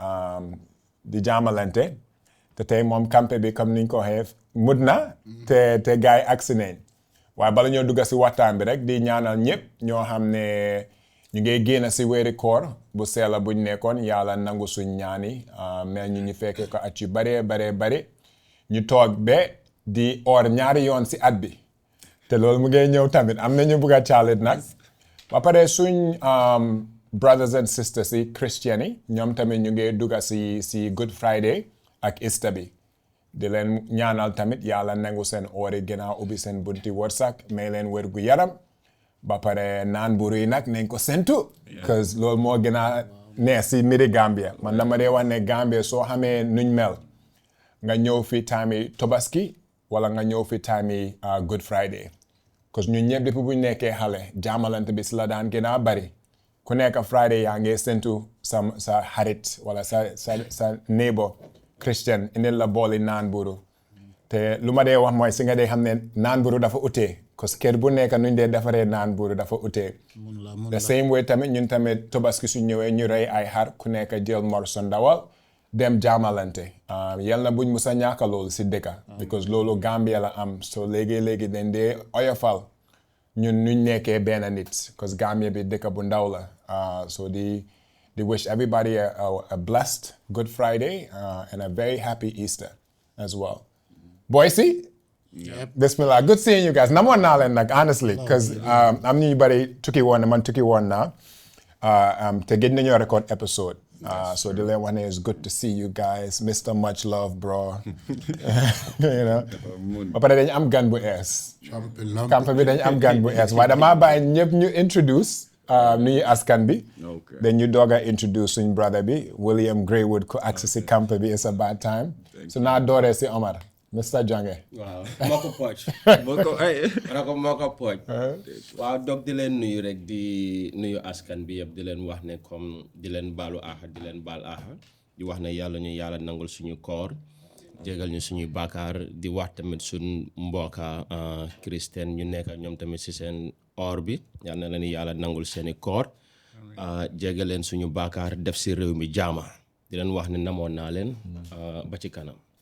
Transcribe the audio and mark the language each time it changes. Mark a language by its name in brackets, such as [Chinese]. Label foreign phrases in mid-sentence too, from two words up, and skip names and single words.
[Wolof] di jaamalante te tey moom Campeh bi comme niñ ko waxee mut na te gars yi agsi nañ waaye bala ñoo dugga si waxtaan bi rek di ñaanal ñëpp ñoo xam ne ñu ngi génn si weeri koor bu seela buñ nekkoon yàlla nangu suñ ñaani mais ñu fekkee ko at yu bare ñu toog ba di or ñaari yoon si at bi te loolu mu ngi ñëw tamit am na ñu bugg a caalit nag ba pare suñ [English] brothers and sisters [Wolof] yi christian yi ñoom tamit ñu ngi dugga si Good Friday ak Easter bi di leen ñaanal tamit yàlla nangu seen oori gën a ubbi seen bunti wërsëg may leen wér gu yaram ba pare naan buru yi nag nañ ko sentu cause loolu moo gën a neex si mbiri Gambia man dama dee wax ne Gambia soo xamee nuñ mel nga ñëw fi time yi Tobaski wala nga ñëw fi time yi Good Friday cause ñun ñëpp depuis bu ñu nekkee xale jaamalante bi si la daan gën a bari ku nekk Friday yaa ngi sentu sa xarit wala sa neighbor Christian indil la booli naan buru te lu ma dee wax mooy si nga dee xam ne naan buru dafa utee parce que kër bu nekk nuñ dee defaree naan buuru dafa utee [English] the same way [Wolof] tamit ñun tamit Tobaski su ñëwee ñu rey ay xar ku nekk jël morso ndawal dem jaamalante yal na buñ musa ñàkka loolu si dëkka because loolu Gambia la am so léegi dañ dee oyofal ñun nuñ nekkee benn nit because Gambia bi dëkka bu ndaw la so di [English] wish everybody a blessed Good Friday and a very happy Easter as well [Wolof] boysi [English] Yep. Bismillah. Good seeing you guys. [Wolof] Namoon naa leen nag honestly because am ñu bari tukki woon na man tukki woon naa te gëj nañoo record episode so di leen wax ne [English] it's good to see you guys [Wolof] Mr. [English] Much Love bro you know [Wolof] ba pare dañu am gan bu ees Campeh bi dañu am gan bu ees waaye damaa bàyyi ñëpp ñu introduce nuyu askan bi dañu doog a introduce suñ brother bi William Greywood ku agsi si Campeh bi [English] it's a bad time [Wolof] so naa dooree si Omar Mr. Jange. waaw moo ko pooj waaw donc di leen nuyu rek di nuyu askan bi yëpp di leen wax ne comme di leen baalu aaxa di leen baal aaxa di wax ne yàlla nangul suñu koor jégal ñu suñuy baakaar di wax tamit suñ mbokka christian ñu nekk ñoom tamit si seen or bi yal na leen yàlla nangul seeni koor jégal leen suñu baakaar def si réew mi jaama di leen wax ne namoon naa leen ba ci kanam.